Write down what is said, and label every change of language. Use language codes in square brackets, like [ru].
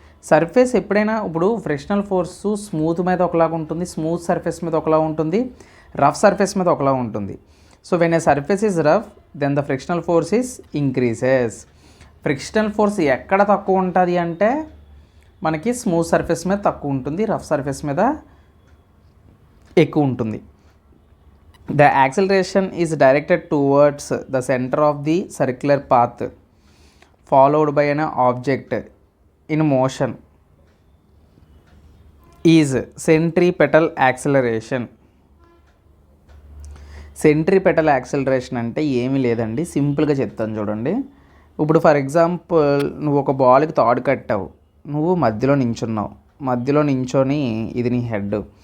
[te] Surface ఎప్పుడైనా ఇప్పుడు frictional force smooth మీద ఒకలాగా ఉంటుంది, స్మూత్ సర్ఫేస్ మీద ఒకలా ఉంటుంది, రఫ్ సర్ఫేస్ మీద ఒకలా ఉంటుంది. [en] So when a surface is rough then the frictional force is increases. [te] Frictional force ఎక్కడ తక్కువ ఉంటుంది అంటే మనకి స్మూత్ సర్ఫేస్ మీద తక్కువ ఉంటుంది, రఫ్ సర్ఫేస్ మీద ఎక్కువ ఉంటుంది. [en] The acceleration is directed towards the center of the circular path followed by an object in motion is centripetal acceleration. [te] Centripetal acceleration అంటే ఏమీ లేదండి, సింపుల్గా చెప్తాను చూడండి. ఇప్పుడు [en] for example [te] నువ్వు ఒక బాల్కి తాడు కట్టావు, నువ్వు మధ్యలో నించున్నావు, మధ్యలో నించొని ఇది నీ హెడ్.